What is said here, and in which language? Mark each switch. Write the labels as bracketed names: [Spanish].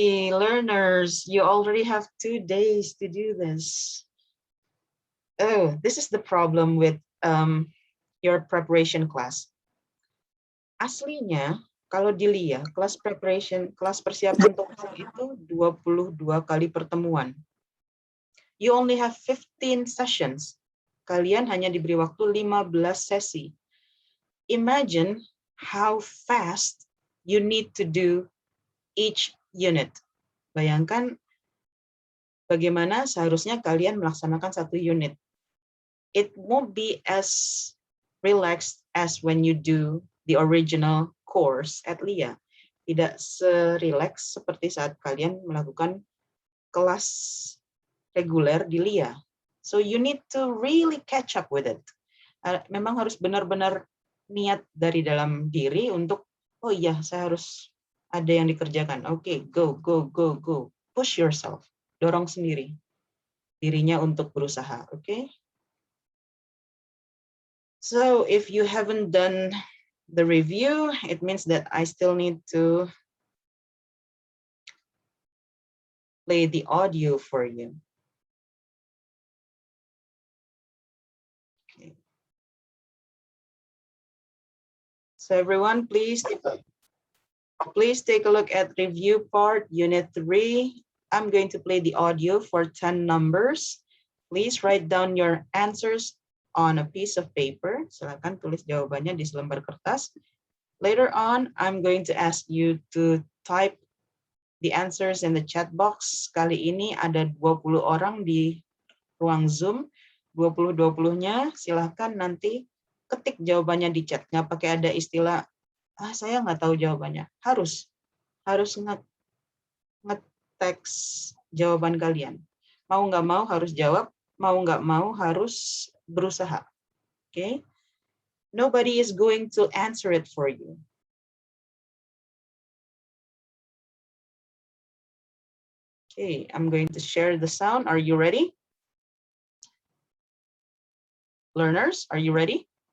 [English] Learners, you already have 2 days to do this. Oh, this is the problem with your preparation class. [Indonesian] Aslinya, kalau dilihat, kelas persiapan TOEFL itu 22 kali pertemuan. [English] You only have 15 sessions. [Indonesian] Kalian hanya diberi waktu 15 sesi. [English] Imagine how fast you need to do each unit. [Indonesian] Bayangkan bagaimana seharusnya kalian melaksanakan satu unit. [English] It won't be as relaxed as when you do the original course at LIA. [Indonesian] Tidak se-relax seperti saat kalian melakukan kelas reguler di LIA. [English] So you need to really catch up with it. [Indonesian] Memang harus benar-benar niat dari dalam diri untuk, oh iya, saya harus ada yang dikerjakan. Oke, go. [English] Push yourself. [Indonesian] Dorong sendiri dirinya untuk berusaha, oke? [English] So if you haven't done the review, it means that I still need to play the audio for you. Okay. So everyone, please take a look at review part, unit 3. I'm going to play the audio for 10 numbers. Please write down your answers on a piece of paper. [Indonesian] Silakan tulis jawabannya di selembar kertas. [English] Later on, I'm going to ask you to type the answers in the chat box. [Indonesian] Kali ini ada 20 orang di ruang Zoom. 20-20-nya silakan nanti ketik jawabannya di chat. Nggak pakai ada istilah, saya nggak tahu jawabannya. Harus nge-teks jawaban kalian. Mau nggak mau harus jawab, mau nggak mau harus berusaha. [English] Okay? Nobody is going to answer it for you. Okay, I'm going to share the sound. Are you ready? Learners, are you ready?